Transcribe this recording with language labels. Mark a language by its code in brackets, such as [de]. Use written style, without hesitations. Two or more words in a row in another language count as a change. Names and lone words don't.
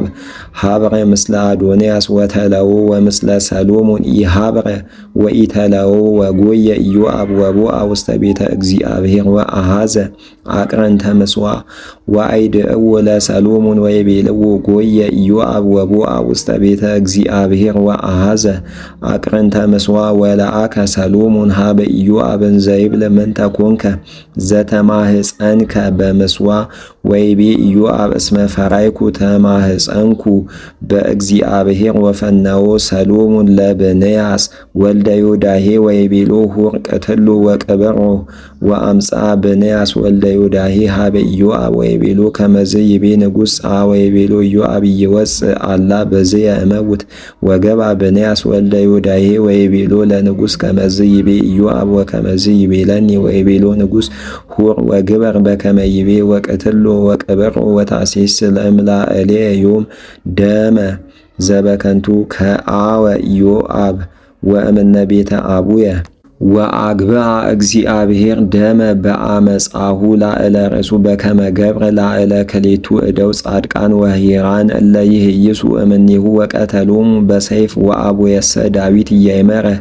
[gez] ሀብረ ምስለ አዶንያስ ወተለዎ ወምስለ ሰሎሞን ኢሀብረ ወኢተለዎ ወጎየ ኢዮአብ ወቦአ ውስተ ቤተ እግዚአብሔር ወአሃዘ አቅረንተ ምጽዋ ወአይድእዎ ለሰሎሞን ወይቤልዎ ጎየ ኢዮአብ ወቦአ ውስተ ቤተ እግዚአብሔር ወአሃዘ አቅረንተ ምጽዋ ወለአከ ሰሎሞን ሀበ ኢዮአብ ዘይብል ምንተ ኮንከ ዘተማህፀንከ በምስዋ ወይቤ ኢዮአብ እስመ ፈራይኩ ተማህፀንኩ በእግዚአብሔር ወፈነዎ ሰሎሞን ለብንያስ ወልደ ዮዳሄ ወይቤሎ ሁር ቅትሎ ወቅብሮ ወአምፃ ብንያስ ወልደ ዮዳሄ ሀበ ኢዮአብ ወይቤሎ ከመዝ ይቤ ንጉሥ ወይቤሎ ኢዮአብ ይወፅእ አላ በዝየ እመውት ወገባ ብንያስ ወልደ ዮዳሄ ወይቤሎ ለንጉሥ ከመዝ ይቤ ኢዮአብ ወከመዝ ይቤለኒ ወይቤሎ ንጉሥ ሁር ወግበር በከመ ይቤ ወቅትሎ ወቅብሮ ወታሴስ ለእምላእሌ ዮም ደመ ዘበከንቱ ከአወ ኢዮአብ ወእምነ ቤተ አቡየ ወአግብአ እግዚአብሔር ደመ በአመፃሁ ላዕለ ርእሱ በከመ ገብረ ላዕለ ክሌቱ እደው ጻድቃን ወሂራን እለ ይህይሱ እምኔሁ ወቀተሎሙ በሰይፍ ወአቡየሰ ዳዊት እያይመረ